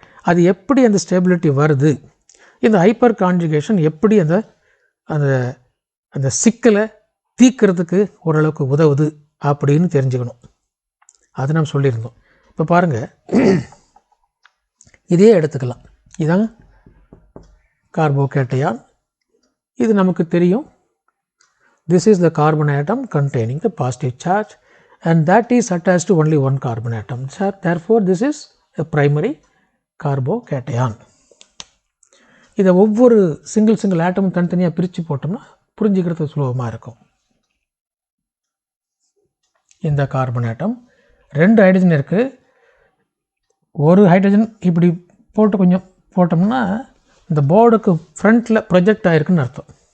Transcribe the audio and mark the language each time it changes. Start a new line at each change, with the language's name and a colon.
Tamil: அது எப்படி அந்த ஸ்டெபிலிட்டி வருது, இந்த ஹைப்பர் கான்ஜுகேஷன் எப்படி அந்த அந்த அந்த சிக்கலை தீர்க்கிறதுக்கு ஓரளவுக்கு உதவுது அப்படின்னு தெரிஞ்சுக்கணும். அது நம்ம சொல்லியிருந்தோம். இப்போ பாருங்கள், இதே எடுத்துக்கலாம். இதாங்க கார்போகேட்டயான், இது நமக்கு தெரியும்.
English: This is the carbon atom containing the positive charge and that is attached to only one carbon atom. Therefore, this is a primary carbocation.
Tamil: இதை ஒவ்வொரு சிங்கிள் ஆட்டமும் தனித்தனியாக பிரித்து போட்டோம்னா புரிஞ்சுக்கிறது சுலபமாக இருக்கும். இந்த கார்பன் ஆட்டம் 2 ஹைட்ரஜன் இருக்குது. ஒரு ஹைட்ரஜன் இப்படி போட்டு கொஞ்சம் போட்டோம்னா இந்த போர்டுக்கு ஃப்ரண்ட்டில் ப்ரொஜெக்ட் ஆகிருக்குன்னு அர்த்தம்.